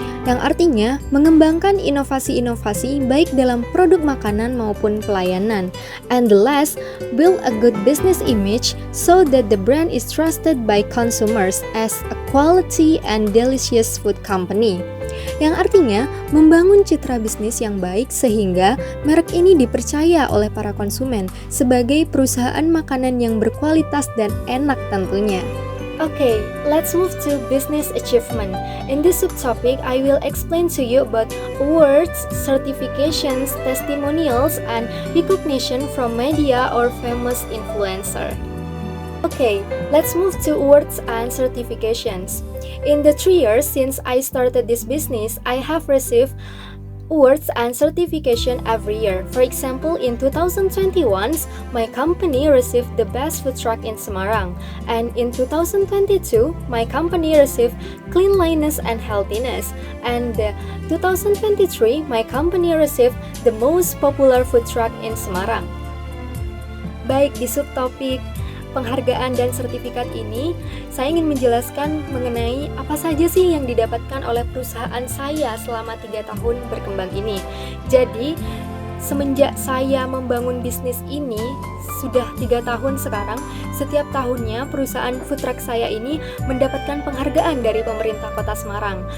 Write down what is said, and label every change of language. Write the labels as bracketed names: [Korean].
[Indonesian] Yang artinya mengembangkan inovasi-inovasi baik dalam produk makanan maupun pelayanan. [English] And the last, build a good business image so that the brand is trusted by consumers as a quality and delicious food company. [Indonesian] Yang artinya membangun citra bisnis yang baik sehingga merek ini dipercaya oleh para konsumen sebagai perusahaan makanan yang berkualitas dan enak tentunya. [English] Okay, let's move to business achievement. In this subtopic, I will explain to you about awards, certifications, testimonials, and recognition from media or famous influencer. Okay, let's move to awards and certifications. In the 3 years since I started this business, I have received awards and certification every year. For example, in 2021, my company received the best food truck in Semarang, and in 2022, my company received cleanliness and healthiness, and 2023, my company received the most popular food truck in Semarang. [Indonesian] Baik, di subtopik penghargaan dan sertifikat ini, saya ingin menjelaskan mengenai apa saja sih yang didapatkan oleh perusahaan saya selama 3 tahun berkembang ini. Jadi, semenjak saya membangun bisnis ini, sudah 3 tahun sekarang, setiap tahunnya perusahaan food truck saya ini mendapatkan penghargaan dari pemerintah Kota Semarang.